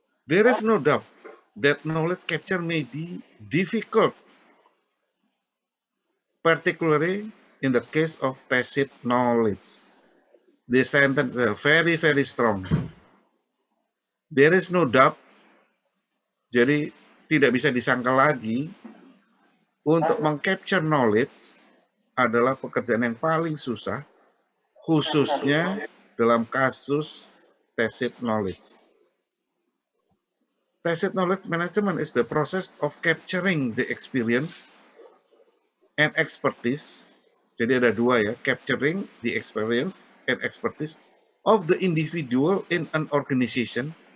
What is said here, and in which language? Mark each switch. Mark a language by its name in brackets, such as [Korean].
[English] There is no doubt that knowledge capture may be difficult, particularly in the case of tacit knowledge. The sentence is very, very strong. There is no doubt, [Indonesian] jadi tidak bisa disangka lagi, untuk mengcapture knowledge adalah pekerjaan yang paling susah, khususnya dalam kasus tacit knowledge. [English] Tacit knowledge management is the process of capturing the experience and expertise. [Indonesian] Jadi ada dua ya, [English] capturing the experience and expertise of the individual in an organization